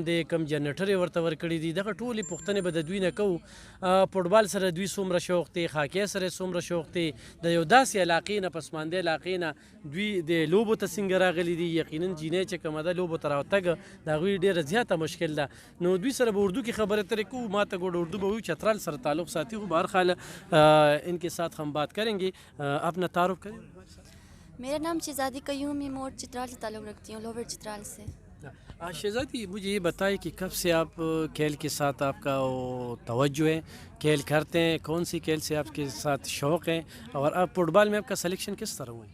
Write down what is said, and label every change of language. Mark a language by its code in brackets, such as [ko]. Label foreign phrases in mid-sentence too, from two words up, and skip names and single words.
[ps] دی کم جنریټر یې ورته ورکړي دي دغه ټولې پوښتنې به د دوی نه کوو فوټبال سره دوی څومره شوق دی هاکۍ سره څومره شوق دی د یو داسې علاقې نه پسمانده علاقې نه دوی د لوبو ته څنګه راغلي دي یقینا جینۍ چې کومه ده لوبو ته راوتګ د هغوی ډېره زیاته مشکل ده نو دوی سره به اردو کې خبرې اترې کوو ما ته ګوډ اردو به وایو چترال سره تعلق ساتي خو [ur] بہرحال ان کے ساتھ ہم بات کریں گے اپنا تعارف کریں میرا نام شہزادی قیوم ہے میں چترال سے تعلق رکھتی ہوں لوور چترال سے شہزادی مجھے یہ بتائیں کہ کب سے آپ کھیل کے ساتھ آپ کا توجہ ہے کھیل کرتے ہیں کون سی کھیل سے آپ کے ساتھ شوق ہے اور آپ فٹ بال میں آپ کا سلیکشن کس طرح ہوئے